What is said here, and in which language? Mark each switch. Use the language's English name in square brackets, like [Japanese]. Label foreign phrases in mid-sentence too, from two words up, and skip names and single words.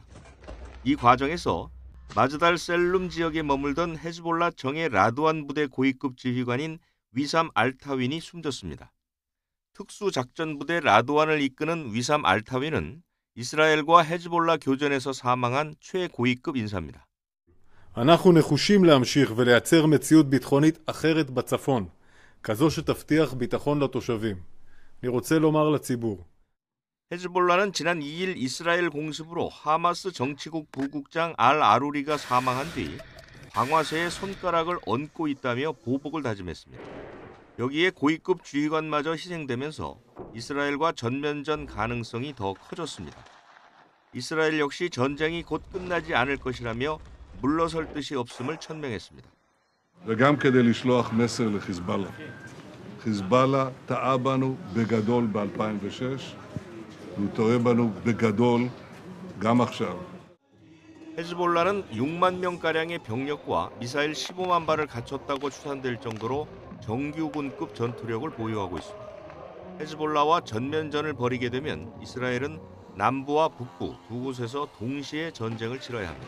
[Korean] 이 과정에서 마즈달 셀룸 지역에 머물던 헤즈볼라 정예 라두안 부대 고위급 지휘관인 위삼 알타윈이 숨졌습니다. 특수작전부대 라두안을 이끄는 위삼 알타윈은 이스라엘과 헤즈볼라 교전에서 사망한 최고위급 인사입니다. [Hebrew] אנחנו נחושים להמשיך ולייצר מציאות ביטחונית אחרת בצפון, כזו שתבטיח ביטחון לתושבים. אני רוצה לומר לציבור. [Korean] 헤즈볼라는 지난 2일 이스라엘 공습으로 하마스 정치국 부국장 알 아루리가 사망한 뒤 방화쇠에 손가락을 얹고 있다며 보복을 다짐했습니다. 여기에 고위급 지휘관마저 희생되면서 이스라엘과 전면전 가능성이 더 커졌습니다. 이스라엘 역시 전쟁이 곧 끝나지 않을 것이라며 물러설 뜻이 없음을 천명했습니다. [Hebrew] וגם כדי לשלוח מסר לחיזבאללה. חיזבאללה טעה בנו בגדול ב-2006. הוא טועה בנו בגדול גם עכשיו. [Korean] 헤즈볼라는 6만 명가량의 병력과 미사일 15만 발을 갖췄다고 추산될 정도로 정규군급 전투력을 보유하고 있습니다. 헤즈볼라와 전면전을 벌이게 되면 이스라엘은 남부와 북부 두 곳에서 동시에 전쟁을 치러야 합니다.